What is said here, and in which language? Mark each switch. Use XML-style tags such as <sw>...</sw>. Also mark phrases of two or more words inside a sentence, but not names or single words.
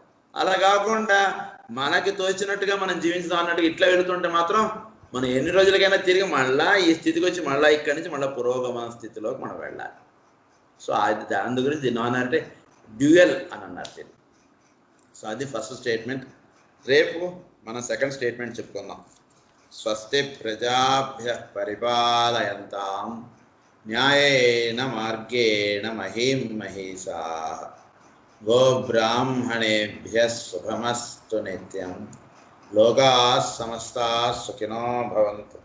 <te>అలా కాకుండా మనకి తోచినట్టుగా మనం జీవించుదాం అన్నట్టుగా ఇట్లా వెళుతుంటే మాత్రం మనం ఎన్ని రోజులకైనా తిరిగి మళ్ళీ ఈ స్థితికి వచ్చి మళ్ళీ ఇక్కడి నుంచి మళ్ళీ పురోగమన స్థితిలోకి మనం వెళ్ళాలి. సో అది దాని గురించి దీన్ని ఏమన్నారంటే డ్యూయల్ అని అన్నారు దీన్ని. సో అది</te> <en>first statement.</en> <te>రేపు మనం</te> <en>second statement</en> <te>చెప్పుకుందాం.</te> <sa>స్వస్తి ప్రజాభ్య పరిపాలయంతాం న్యాయేన మార్గేణ మహీం మహీషాః గోబ్రాహ్మణేభ్యः శుభమస్తు నిత్యం. లోకాः సమస్తాः సుఖినో భవంతు.</sa>